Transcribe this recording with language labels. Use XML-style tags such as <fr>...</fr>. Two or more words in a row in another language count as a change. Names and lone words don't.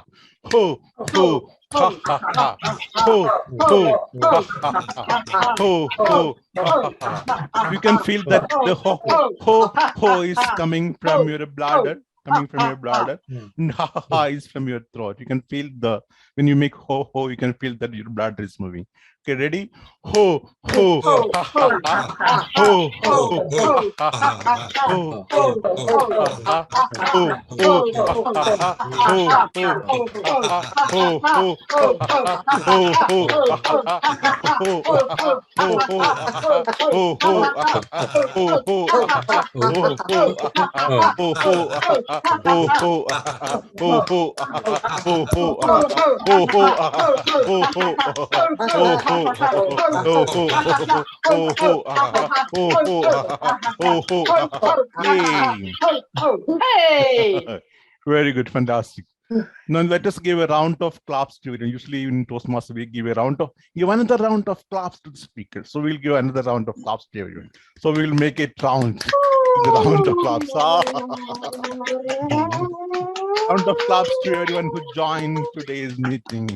<en>Ho, ho, ha, ha, ha. Ho, ho, ha, ha, ha. Ho, ho, ha, ha, ha. You can feel that the ho is coming from your bladder, and ha, ha, ha is from your throat. You can feel when you make ho, ho, you can feel that your bladder is moving. Okay, ready? Ho, ho, ha, ha, ha. Ho, ho, ha, ha, ha. Ho, ho, ha, ha, ha. Ho, ho, ha, ha, ha. Ho, ho, ha, ha, ha. Ho, ho, ha, ha, ha. Ho, ho, ha, ha, ha. Ho, ho, ha, ha. Ho, ho, ha, ha. Ho, ho, ha, ha. Ho, ho, ha, ha. Ho, ho, ha, ha. Ho, ho, ha, ha. Ho, ho, ha, ha. Ho, ho, ha, ha. Ho, ho, ha, ha. Ho, ho, ha, ha. Ho, ho, ha, ha. Ho, ho, ha, ha. Ho, ho, ha, ha. Ho, ho, ha, ha. Ho, ho, ha, ha. Ho, ho, ha, ha. Yay! Hey! Very good, fantastic. Now let us give a round of claps to it. Usually in Toastmasters we give another round of claps to the speaker. So we'll give another round of claps to everyone. So we'll make it round. The round of claps. Round of claps to everyone who joined today's meeting.</en>